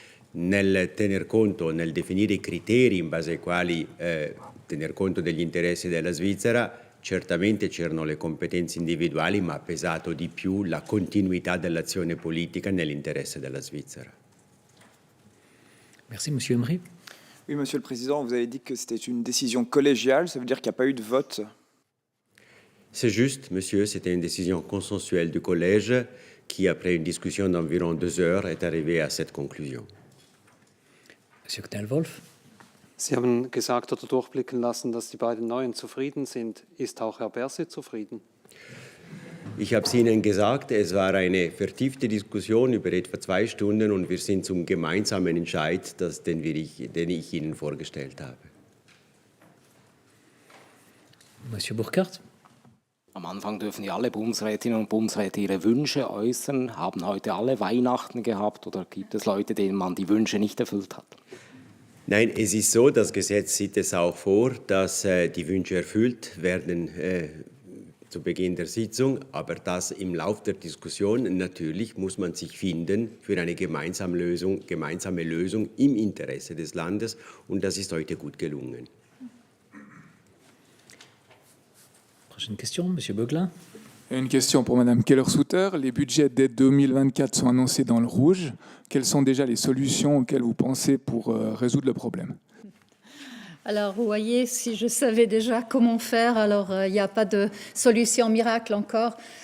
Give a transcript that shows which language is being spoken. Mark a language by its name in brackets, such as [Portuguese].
[Italian] Nel tener conto, nel definire i criteri in base ai quali tener conto degli interessi della Svizzera, certamente c'erano le competenze individuali, ma ha pesato di più la continuità dell'azione politica nell'interesse della Svizzera. [French] Merci, Monsieur Emery. Oui, Monsieur le Président, vous avez dit que c'était une décision collégiale, ça veut dire qu'il n'y a pas eu de vote? C'est juste, Monsieur, c'était une décision consensuelle du collège qui, après une discussion d'environ 2 heures, est arrivée à cette conclusion. Monsieur Knell-Wolf. [German] Sie haben gesagt oder durchblicken lassen, dass die beiden Neuen zufrieden sind. Ist auch Herr Berset zufrieden? Ich habe es Ihnen gesagt, es war eine vertiefte Diskussion über etwa 2 Stunden und wir sind zum gemeinsamen Entscheid, den ich Ihnen vorgestellt habe. [French] Monsieur Burkhardt. [German] Am Anfang dürfen ja alle Bundesrätinnen und Bundesräte ihre Wünsche äußern. Haben heute alle Weihnachten gehabt oder gibt es Leute, denen man die Wünsche nicht erfüllt hat? Nein, es ist so, das Gesetz sieht es auch vor, dass die Wünsche erfüllt werden zu Beginn der Sitzung, aber das im Lauf der Diskussion natürlich muss man sich finden für eine gemeinsame Lösung im Interesse des Landes und das ist heute gut gelungen. [French] Prochaine question, Monsieur Beuglin. Une question pour Madame Keller-Souter. Les budgets dès 2024 sont annoncés dans le rouge. Quelles sont déjà les solutions auxquelles vous pensez pour résoudre le problème? Alors, vous voyez, si je savais déjà comment faire, alors il n'y a pas de solution miracle encore.